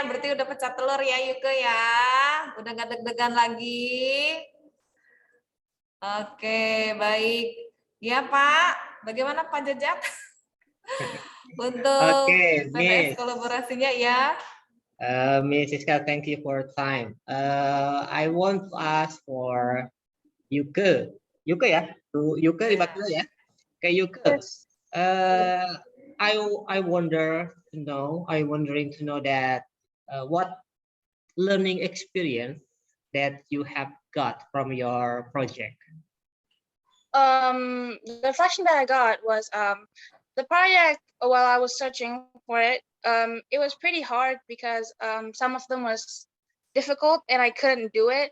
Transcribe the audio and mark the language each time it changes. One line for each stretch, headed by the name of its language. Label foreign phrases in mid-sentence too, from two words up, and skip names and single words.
Indonesian: Berarti udah pecah telur ya, Yuke ya. Udah nggak deg-degan lagi. Oke, baik. Ya, Pak. Bagaimana Pak Jajak? Untuk Okay, PPS Miss. kolaborasinya ya.
English: Miss Siska, thank you for your time. I want to ask for Yuke. Yuke ya?
Indonesian: Yuke dibaca ya? Okay, Yuke.
English: I wondering to know that what learning experience that you have got from your project. The reflection that I got was the project, while I was searching for it, it was pretty hard because some of them was difficult and I couldn't do it.